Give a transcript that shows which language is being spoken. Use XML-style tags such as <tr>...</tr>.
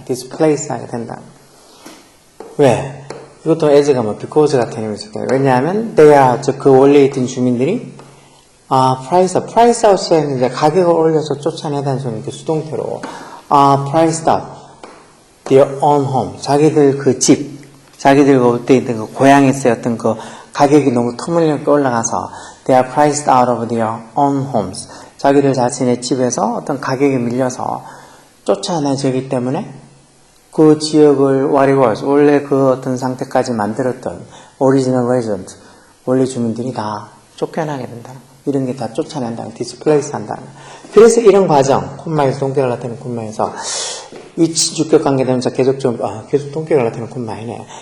<ko>displace 하게 된다. 왜? 이것도 as가 뭐 because 같은 의미에서 왜냐하면 즉 그 원래 있던 주민들이 price out에는 이제 가격을 올려서 쫓아내다는 소리 이렇게 수동태로</ko> <en>priced out their own home,</en> <ko>자기들 그 집, 자기들 그때 있던 그 고향에서의 어떤 그 가격이 너무 터무니없게 올라가서</ko> <en>They are priced out of their own homes.</en> <ko>자기들 자신의 집에서 어떤 가격에 밀려서 쫓아내지기 때문에 그 지역을</ko> <en>what it was,</en> <ko>원래 그 어떤 상태까지 만들었던</ko> <en>original resident,</en> <ko>원래 주민들이 다 쫓겨나게 된다는 거. 이런 게 다 쫓아낸다는 거, displace 한다는 거. 그래서 이런 과정, 콤마에서 동격을 나타내는 콤마에서 위치 주격 관계대명사 계속 동격을 나타내는 콤마이네.</ko>